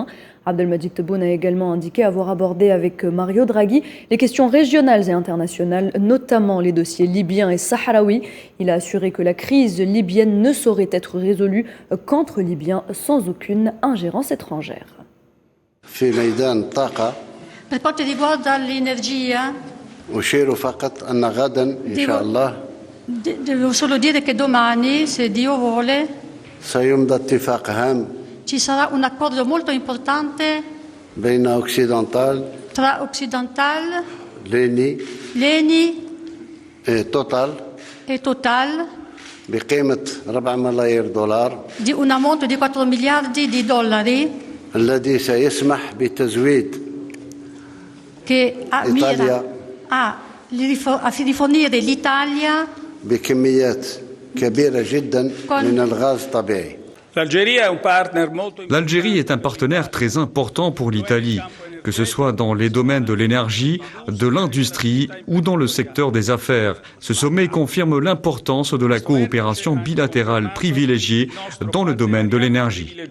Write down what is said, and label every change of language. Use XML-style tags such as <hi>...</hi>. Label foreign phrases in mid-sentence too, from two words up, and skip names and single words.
<fr>Abdelmadjid Tebboune a également indiqué avoir abordé avec Mario Draghi les questions régionales et internationales, notamment les dossiers libyens et sahraouis. Il a assuré que la crise libyenne ne saurait être résolue qu'entre Libyens sans aucune ingérence étrangère.</fr> <it>Per quanto riguarda l'energia, devo solo dire che domani, se Dio vuole, ci sarà un accordo molto importante tra Occidental, l'ENI e Total di un ammonto di 4 miliardi di dollari che mira a di fornire l'Italia</it> <ar>بكميات كبيرة جدا من الغاز الطبيعي.</ar> <fr>L'Algérie est un partenaire très important pour l'Italie, que ce soit dans les domaines de l'énergie, de l'industrie ou dans le secteur des affaires. Ce sommet confirme l'importance de la coopération bilatérale privilégiée dans le domaine de l'énergie.</fr>